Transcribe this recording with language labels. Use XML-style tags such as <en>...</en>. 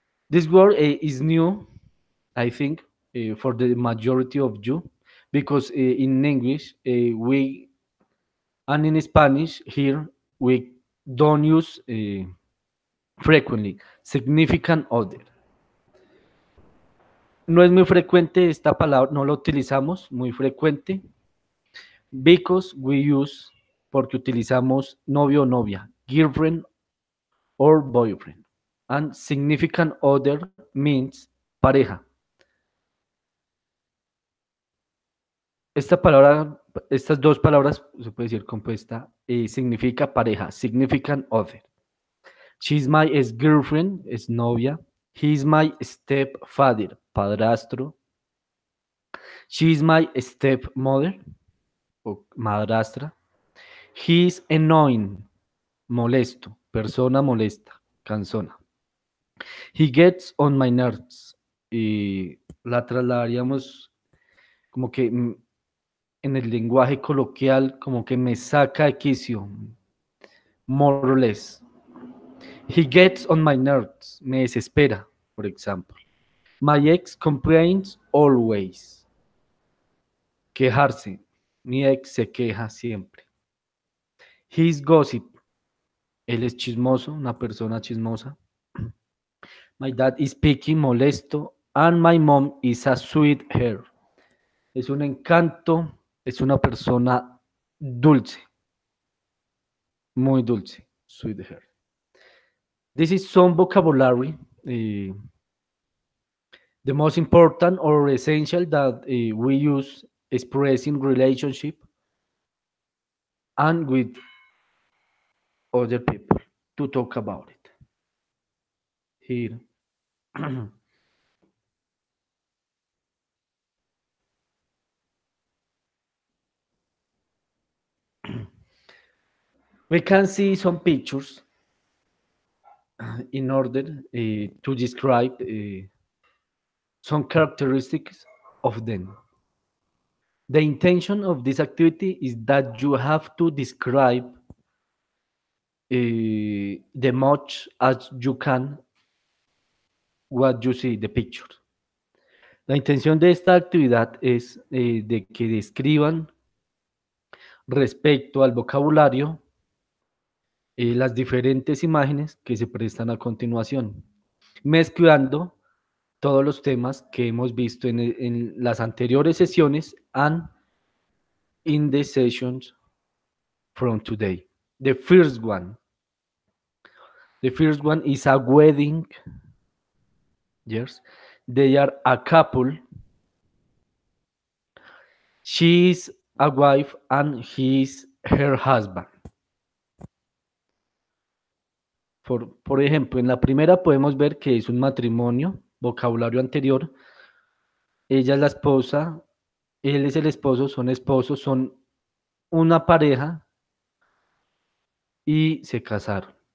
<en>This word is new, I think, for the majority of you, because in English we and in Spanish here we don't use frequently significant other.</en> <es>No es muy frecuente esta palabra, no la utilizamos muy frecuente,</es> <en>because we use,</en> <es>porque utilizamos novio o novia,</es> <en>girlfriend or boyfriend. And significant other means pareja.</en> <es>Esta palabra, estas dos palabras, se puede decir compuesta, significa pareja, significant other.</es> <en>She's my ex-girlfriend,</en> <es>es novia.</es> <en>He's my stepfather, padrastro. She's my stepmother,</en> <es>o madrastra.</es> <en>He's annoying,</en> <es>molesto, persona molesta, cansona.</es> <en>He gets on my nerves.</en> <es>Y la trasladaríamos como que en el lenguaje coloquial, como que me saca de quicio,</es> <en>more or less. He gets on my nerves,</en> <es>me desespera, por ejemplo.</es> <en>My ex complains always. Quejarse.</en> <es>Mi ex se queja siempre.</es> <en>He's gossip.</en> <es>Él es chismoso, una persona chismosa.</es> <en>My dad is picky, molesto. And my mom is a sweetheart.</en> <es>Es un encanto, es una persona dulce. Muy dulce. Sweetheart.</es> <en>This is some vocabulary. The most important or essential that we use expressing relationship and with other people to talk about it. Here. We can see some pictures in order to describe some characteristics of them. The intention of this activity is that you have to describe the much as you can what you see, the picture.</en> <es>La intención de esta actividad es de que describan respecto al vocabulario las diferentes imágenes que se prestan a continuación, mezclando todos los temas que hemos visto en las anteriores sesiones</es> <en>and in the sessions from today. The first one, The first one is a wedding. Yes, they are a couple. She's a wife and he's her husband.</en> <es>Por ejemplo, en la primera podemos ver que es un matrimonio, vocabulario anterior. Ella es la esposa, él es el esposo, son esposos, son una pareja y se casaron.</es>